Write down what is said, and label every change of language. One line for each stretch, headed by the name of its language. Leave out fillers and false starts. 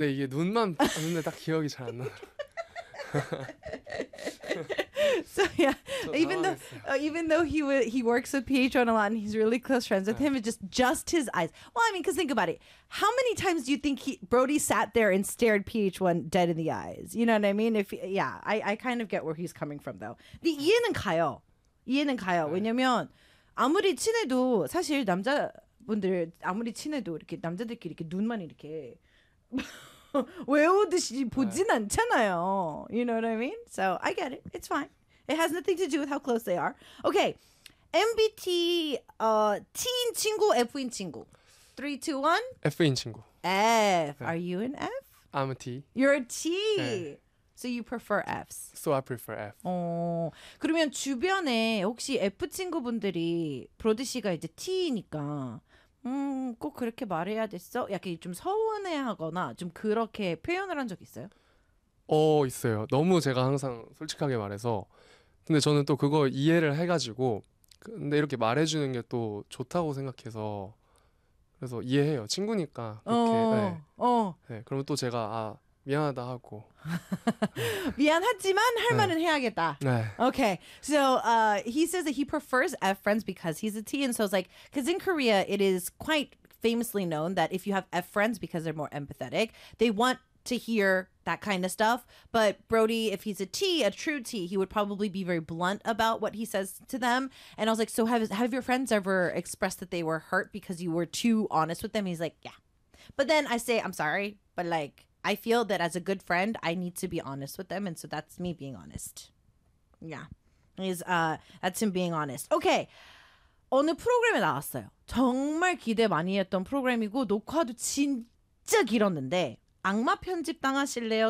Korean: 네, 이게 눈만 봤는데 딱 기억이 잘안 나더라.
English: So yeah,
Korean: 저 당황했어요.
English: even though he works with Pietro a lot and he's really close friends with him, it's just his eyes. Well, I mean, because think about it. How many times do you think Brody sat there and stared Pietro dead in the eyes? You know what I mean? I kind of get where he's coming from though.
Korean: 근데 이해는 가요. 이해는 가요. 왜냐면 아무리 친해도 사실 남자분들 아무리 친해도 이렇게 남자들끼리 이렇게 눈만 이렇게 외우듯이 보진 않잖아요.
English: You know what I mean? So I get it. It's fine. It has nothing to do with how close they are.
Korean: Okay. MBT, T인 친구, F인 친구. 3, 2, 1. F인 친구.
English: F. Yeah. Are you an F? I'm a T. You're a T. Yeah. So you prefer Fs. So I prefer F.
Korean: 그러면 주변에 혹시 F 친구분들이 브로드 씨가 이제 T니까 꼭 그렇게 말해야 됐어? 약간 좀 서운해하거나 좀 그렇게 표현을 한 적 있어요? 있어요. 너무 제가 항상 솔직하게 말해서. 근데 저는 또 그거 이해를 해가지고 근데 이렇게 말해주는 게 또 좋다고 생각해서 그래서 이해해요. 친구니까 그렇게. 네. 그러면 또 제가 미안하다 하고 미안하지만 할 말은 해야겠다. 네.
English: Okay. So he says that he prefers F friends because he's a T. And so it's like, because in Korea, it is quite famously known that if you have F friends because they're more empathetic, they want to hear that kind of stuff. But Brody, if he's a T, a true T, he would probably be very blunt about what he says to them. And I was like, so have your friends ever expressed that they were hurt because you were too honest with them? He's like, yeah. But then I say, I'm sorry, but like, I feel that as a good friend, I need to be honest with them. And so that's me being honest. Yeah. That's him being honest. Okay.
Korean: 오늘 프로그램에 나왔어요. 정말 기대 많이 했던 프로그램이고 녹화도 진짜 길었는데 악마 편집 당하실래요?